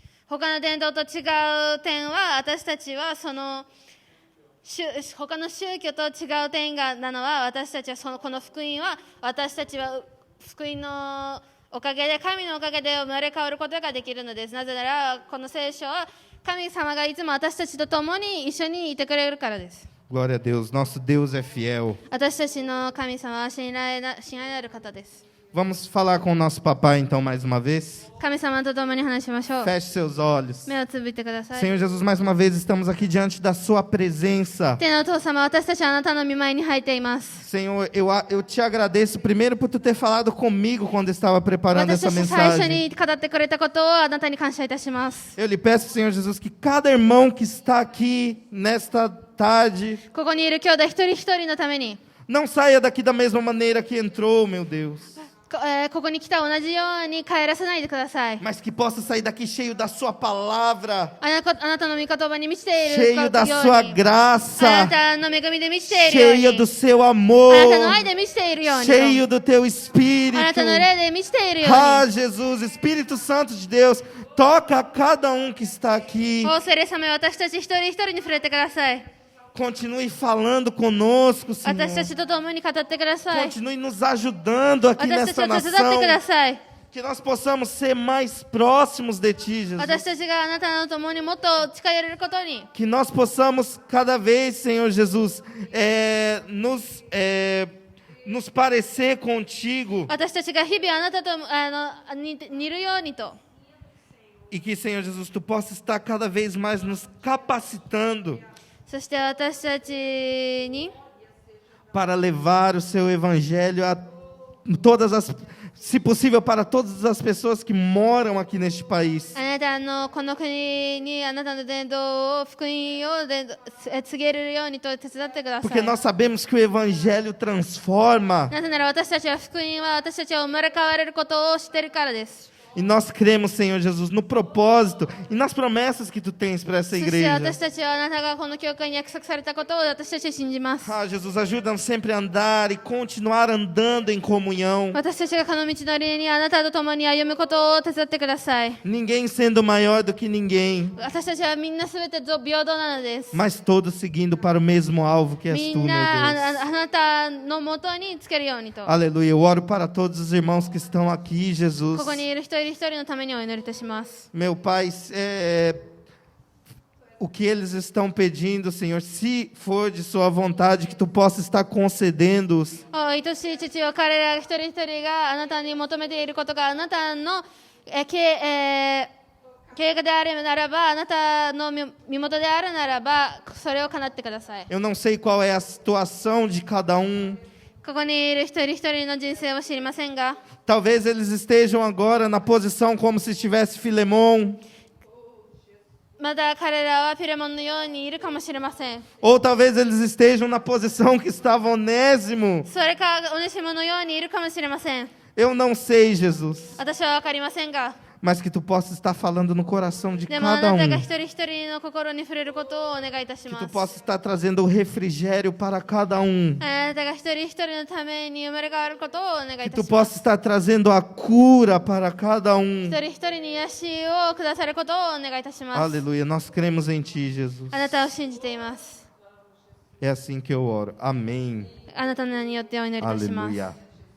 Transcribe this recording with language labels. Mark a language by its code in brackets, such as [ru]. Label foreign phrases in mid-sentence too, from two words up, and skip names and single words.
[ja] 他の伝道と違う点は、私たちは他の宗教と違う点なのは、私たちはこの福音は、私たちは福音のおかげで、神のおかげで生まれ変わることができるのです。なぜなら、この聖書は神様がいつも私たちと共に一緒にいてくれるからです。 [pt] Glória a Deus. Nosso Deus é fiel. [ja] 私たちの神様は信頼のある方です。 [pt] Vamos falar com o nosso papai então mais uma vez? [ja] 神様と共に話しましょう。 [pt] Feche seus olhos. [ja] 目をつぶってください。 [pt] Senhor Jesus, mais uma vez estamos aqui diante da sua presença. [ja] 天のお父様、私たちはあなたの御前に入っています。 [pt] Senhor, eu te agradeço primeiro por tu ter falado comigo quando estava preparando [ja] 私 [pt] essa [ja] たち最初 [pt] mensagem. [ja] に語ってくれたことをあなたに感謝いたします。 [pt] Eu lhe peço, Senhor Jesus, que cada irmão que está aqui nesta tarde [ja] ここにいる兄弟一人一人のために、 [pt] não saia daqui da mesma maneira que entrou, meu Deus. [ja] ここに来た同じように帰らせないでください。 [pt] Mas que possa sair daqui cheio da sua palavra, [ja] あなたの御言葉に満ちているよ [pt] cheio [ja] う [pt] da [ja] に、 [pt] sua [ja] あな [pt] graça, [ja] たの恵みで満ちているよう [pt] cheio [ja] に、 [pt] do seu [ja] あ [pt] amor, [ja] なたの愛で満ちているように、 [pt] cheio do teu [ja] あな [pt] espírito. [ja] たの霊で満ちているように、 [pt] Ah, Jesus, Espírito Santo de Deus, toca cada um que está aqui. [ja] お聖霊様、私たち一人一人に触れてください。 [pt] Continue falando conosco, [ja] 私た [pt] Senhor. [ja] ちと共に語ってください。 [pt] Continue nos ajudando aqui [ja] 私たち [pt] nessa [ja] を手伝ってくだ [pt] nação. [ja] さい。 [pt] Que nós possamos ser mais próximos de Ti, Jesus. [ja] 私たちがあなたの共にもっと近寄れることに、 [pt] Que nós possamos cada vez, Senhor Jesus, nos parecer contigo. [ja] 私たちが日々あなたと似るようにと、 [pt] E que, Senhor Jesus, Tu possa estar cada vez mais nos capacitando [ja] そして私たちに [pt] para levar o Seu Evangelho a todas as, se possível, para todas as pessoas que moram aqui neste país. [ja] あなたのこの国にあなたの伝道を福音を告げるようにと手伝ってくださ [pt] Porque [ja] い。 [pt] nós sabemos que o Evangelho transforma [ja] なぜなら私たちは福音は私たちを生まれ変われることを知っているからです。 [pt] e nós cremos, Senhor Jesus, no propósito e nas promessas que Tu tens para essa [ja] そして [pt] igreja. [ja] 私たちはあなたがこの教会に約束されたことを私たちは信じます。 [pt] Ah, Jesus, ajuda-nos sempre a andar e continuar andando em comunhão. [ja] 私たちがこの道のりにあなたと共に歩むことを手伝ってください。 [pt] Ninguém sendo maior do que ninguém, [ja] 私たちはみんなすべて平等なのです。 [pt] mas todos seguindo para o mesmo alvo que és [ja] み [pt] Tu, [ja] ん [pt] meu [ja] な [pt] Deus. [ja] あなたのもとにつけるようにと。 [pt] Aleluia. Eu oro para todos os irmãos que estão aqui, [ja] こ [pt] Jesus. [ja] こにいる一人一人のためにお祈りいたします。 [pt] Meu Pai, o que eles estão pedindo, Senhor, se for de Sua vontade, que Tu possa estar concedendo-os. [ja] 愛しい父よ、彼ら一人一人があなたに求めていることがあなたの計画であるならば、あなたの身元であるならば、それを叶ってください。 [pt] Eu não sei qual é a situação de cada um. [ja] ここにいる一人一人の人生を知りませんが、 [pt] Talvez eles estejam agora na posição como se estivesse Filemon. [ja] まだ彼らはピレモンのようにいるかもしれません。 [pt] Ou talvez eles estejam na posição que estava Onésimo. [ja] それかオネシモのようにいるかもしれません。 [pt] Eu não sei, Jesus. [ja] 私は分かりませんが、 [pt] Mas que Tu possa estar falando no coração de [ja] でもあ [pt] cada [ja] なたが [pt] um. [ja] 一人一人の心に触れることをお願いいたし [pt] Que [ja] ま [pt] Tu [ja] す。 [pt] possa estar trazendo o refrigério para cada um. [ja] あなたが一人一人のために生まれ変わることをお願いい [pt] Que [ja] た [pt] Tu [ja] しま [pt] possa [ja] す。 [pt] estar trazendo a cura para cada um. [ja] 一人一人に癒しをくださることをお願いいたします。 [pt] Aleluia. Nós cremos em Ti, Jesus. [ja] あなたを信じています。 [pt] É assim que eu oro. Amém. [ja] あなたの名によってお祈りいたします。 [pt] Aleluia.